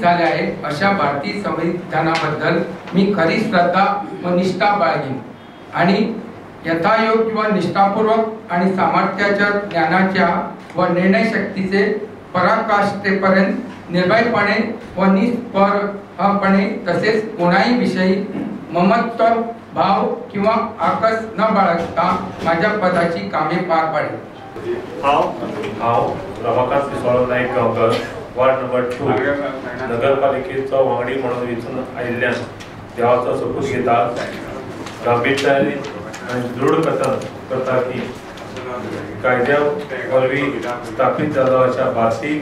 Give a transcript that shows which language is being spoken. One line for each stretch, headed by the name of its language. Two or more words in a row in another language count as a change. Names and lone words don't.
Marathi: झाले आहे अशा भारतीय संविधानाबद्दल मी खरी श्रद्धा व निष्ठा बाळगीन आणि यथायोग्य व निष्ठापूर्वक आणि सामर्थ्याच्या ज्ञानाच्या व निर्णय शक्तीचे पराकाष्ठेपर्यंत निर्भयपणे व निष्परपणे तसेच कोणाही विषयी ममत्व भाव किंवा आकस न बाळगता माझ्या पदाची कामे पार पाडेल.
Konkani: हाव रमाकांत विश्वास नाईक गांवकर, वार्ड नंबर 2, नगरपालिकेचो वांगडी म्हणून वेचून आयिल्ल्यान देवाचो सोपूत घेता, गांभीर्यान आनी दृढ कथन करता की कायद्या वरवीं स्थापीत जालो अशा भारतीय